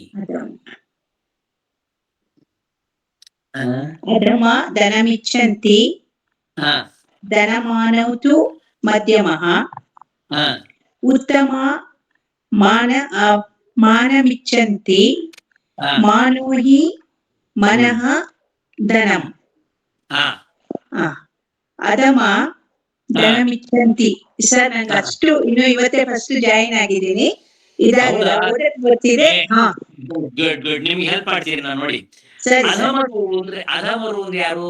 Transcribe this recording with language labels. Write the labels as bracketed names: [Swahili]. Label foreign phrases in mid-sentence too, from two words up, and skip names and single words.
[Sanskrit] ಅಧಮ ಧನಮಿಚ್ಛಂತಿ ಧನಮಾನೌ ತು ಮಧ್ಯಮಃ ಉತ್ತಮ ಮಾನಮಿಚ್ಛಂತಿ ಮಾನೋ ಹಿ ಮನಃ ಧನಂ. ಅಧಮ ಧನಮಿಚ್ಛಂತಿ. [Kannada] ಸರ್ ನಂಗೆ ಅಷ್ಟು ಇನ್ನು ಇವತ್ತೇ [English] first join [Kannada] ಆಗಿದ್ದೀನಿ, ಇದಾಗಲ್ಲ ಓದಕ್ ಬರ್ತಿದೆ. ಗುಡ್. ನಿಮ್ಗೆ ಹೆಲ್ಪ್ ಮಾಡ್ತೀನಿ ನಾನು ನೋಡಿ. ಸರಿ ಅಧಮರು ಅಂದ್ರೆ ಯಾರು